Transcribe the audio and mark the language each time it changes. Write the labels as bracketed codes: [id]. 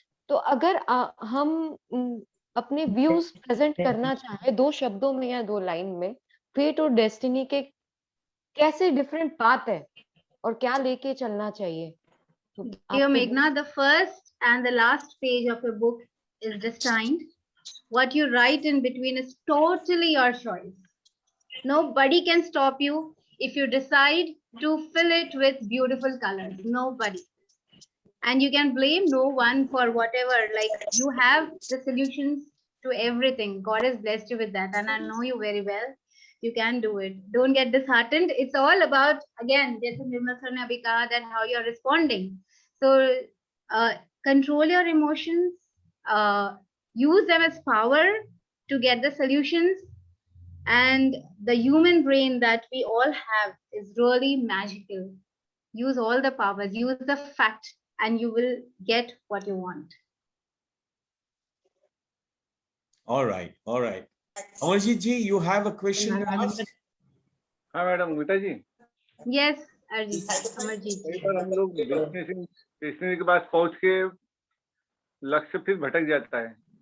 [hi] तो अगर हम अपने व्यूज प्रेजेंट करना चाहे 2 शब्दों में या 2 लाइन में, फेट और डेस्टिनी के कैसे डिफरेंट पाथ है और क्या लेके चलना चाहिए? [en] Dear Meghna, the first and the last page of your book is destined. What you write in between is totally your choice. Nobody can stop you if you decide to fill it with beautiful colors. Nobody. And you can blame no one for whatever. Like, you have the solutions to everything. God has blessed you with that. And I know you very well. You can do it. Don't get disheartened. It's all about, again, [hi] jaise Nirmal sir ne abhi kaha, [en] that how you're responding. So control your emotions. Use them as power to get the solutions. And the human brain that we all have is really magical. Use all the powers, use the fact, and you will get what you want. All right, all right. Amarjit ji, you have a question to ask? [hi] हाँ madam, Gita जी. [en] Yes, Amarjit. [hi] कई बार हम लोग destination के पास पहुंच के लक्ष्य फिर भटक जाता है.